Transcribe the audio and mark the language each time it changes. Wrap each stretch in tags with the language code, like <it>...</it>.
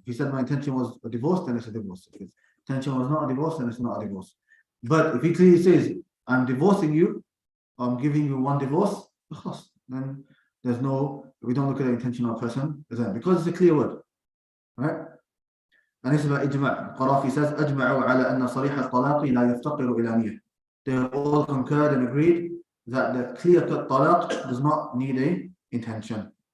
<en>If he said my intention was a divorce, then it's a divorce. If his intention was not a divorce, then it's not a divorce. But if he clearly says, I'm divorcing you, I'm giving you one divorce, then we don't look at the intention of a person, because it's a clear word. Right? And this is about ijma'.</en> <ar>Qarafi says, أجمعوا على أن صريح الطلاق لا يفتقر إلى نية.</ar> <en>They have all concurred and agreed that the clear-cut talaq does not need a intention.</en>